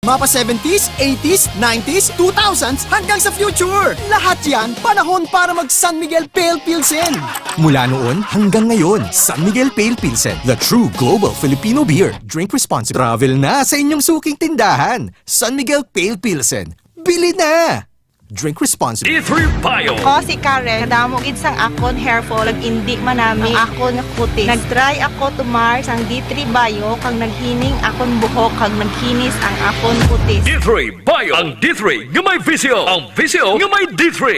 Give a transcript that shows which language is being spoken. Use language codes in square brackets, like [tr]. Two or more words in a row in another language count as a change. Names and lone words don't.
[tl] Mapa 70s, 80s, 90s, 2000s hanggang sa future. Lahat yan, panahon para mag San Miguel Pale Pilsen. Mula noon hanggang ngayon, San Miguel Pale Pilsen, [en] the true global Filipino beer. Drink responsibly. [tl] Travel na sa inyong suking tindahan. San Miguel Pale Pilsen. Bili na! [en] Drink responsibly. D3 Bio. [hil] Ako si Karen, nadamo gid sang akon [en] hair fall, [hil] indi manami ang akon kutis. Nag-try ako tumar sang D3 Bio kang naghining akon buhok kang naghinis ang akon kutis. D3 Bio. Ang D3 nga may visio. Ang visio nga may D3.